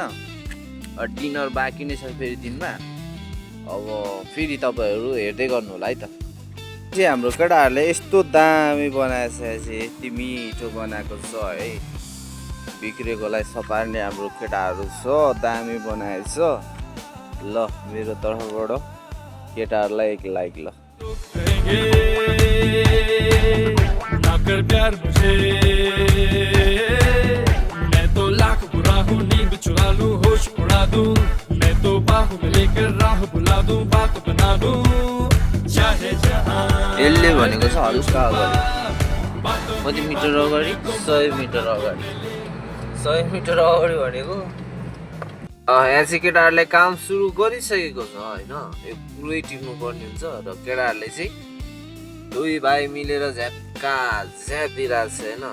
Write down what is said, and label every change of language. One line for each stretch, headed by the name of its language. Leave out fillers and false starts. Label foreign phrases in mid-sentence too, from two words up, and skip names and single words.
Nepali: डिनर बाँकी नै छ फेरि दिनमा। अब फेरि तपाईँहरू हेर्दै गर्नु होला है त। चाहिँ हाम्रो केटाहरूले यस्तो दामी बनाएछ चाहिँ, यति मिठो बनाएको छ है। बिग्रेकोलाई सपार्ने हाम्रो केटाहरू छ, दामी बनाएछ। ल मेरो तर्फबाट केटाहरूलाई एक लाइक। ल
Hindi: ना कर प्यार मुझे, मैं तो लाख बुरा हूँ, नींद चुरा लूं, होश उड़ा दूं, मैं तो बाहों में लेकर राह बुला दूं, बात बना दूं, चाहे जहां।
Nepali: यसले भनेको छ हल्का अगाडि, कति मिटर अगाडि? 100 मिटर अगाडि। 100 मिटर अगाडि भनेको यहाँ चाहिँ केटाहरूले काम सुरु गरिसकेको छ होइन। यो पुरै टिप्नु पर्ने हुन्छ र केटाहरूले चाहिँ दुई भाइ मिलेर झ्याप्का झ्यापिरहेको छ होइन।